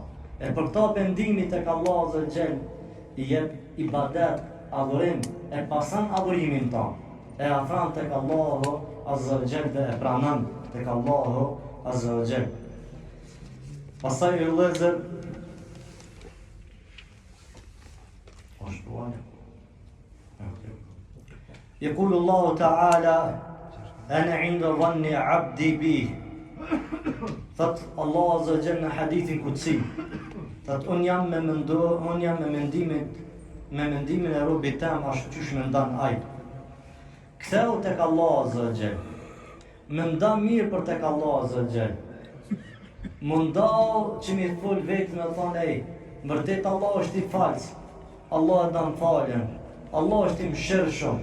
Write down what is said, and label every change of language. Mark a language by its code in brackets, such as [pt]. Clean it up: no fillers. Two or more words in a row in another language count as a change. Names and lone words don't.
[sq] E për këta pendimi tek Allah [ar] عز وجل [sq] i jep ibadet, adhurim, e pasan adhurimin tonë. E afran tek Allahu [ar] عز وجل [sq] dhe e pranon tek Allahu [ar] عز وجل. [sq] Pastaj i vëllezër, [ar] يقول الله تعالى أنا عند ظن عبدي بي. [sq] Thot Allah [ar] عز وجل [sq] në hadithin kutsi, thot unë jam me mendimin e robit tem ashtu qysh me ndan aj. Ktheu tek Allah [ar] عز وجل, [sq] me ndan mirë për tek Allah [ar] عز وجل. [sq] Mundau që mi fol vetë me thonë ej, vërtet Allah është i falës, Allah e dan falën, Allah është i mëshirshëm.